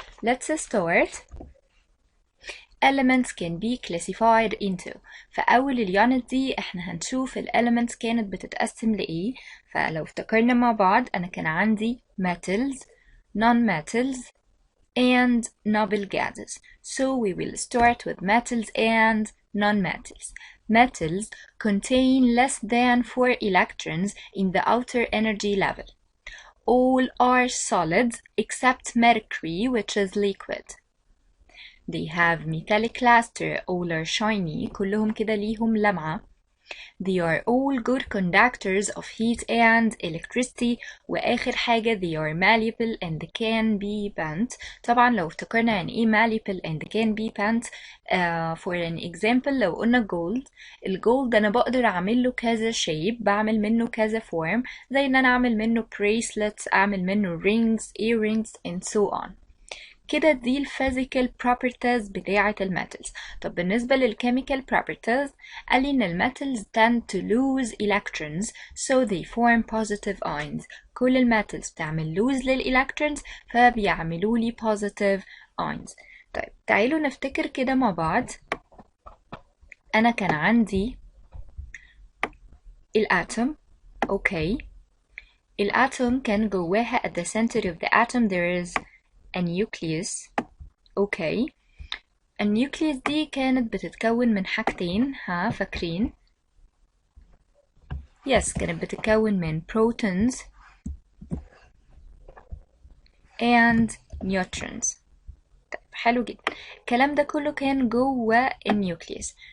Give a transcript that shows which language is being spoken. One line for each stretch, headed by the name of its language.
English: Let's start. Elements can be classified into.
Arabic: فأول اليونت دي احنا هنشوف الاليمنتس كانت بتتقسم لإيه. فلو افتكرنا مع بعض أنا كان عندي
English: metals, non-metals and noble gases. So we will start with metals and non-metals. Metals contain less than 4 electrons in the outer energy level. All are solids except mercury, which is liquid. They have metallic luster, all are shiny,
Arabic: كلهم كده ليهم لمعة.
English: They are all good conductors of heat and electricity.
Arabic: وآخر حاجة
English: they are malleable and can be bent.
Arabic: طبعا لو افتكرنا يعني ايه
English: malleable and can be bent. For an example
Arabic: لو قلنا
English: gold.
Arabic: الجولد أنا بقدر أعمل له كذا shape، بعمل منه كذا form، زي إن أنا أعمل منه bracelets، أعمل منه
English: rings, earrings and so on.
Arabic: كده دي الفيزيكال properties بتاعة الميتالز. طب بالنسبة للكيميكال
English: properties
Arabic: قال لي إن الميتالز
English: tend to lose electrons so they form positive ions.
Arabic: كل الميتالز بتعمل lose للإلكترونز فبيعملوا لي
English: positive ions.
Arabic: طيب تعالوا نفتكر كده مع بعض. أنا كان عندي الاتوم. أوكي، الاتوم كان جواها
English: at the center of the atom there is a nucleus.
Arabic: اوكي، النيوكليوس دي كانت بتتكون من حاجتين، ها فاكرين؟ يس، كانت بتتكون من
English: protons and neutrons.
Arabic: طيب حلو جدا، الكلام ده كله كان جوه النيوكليوس.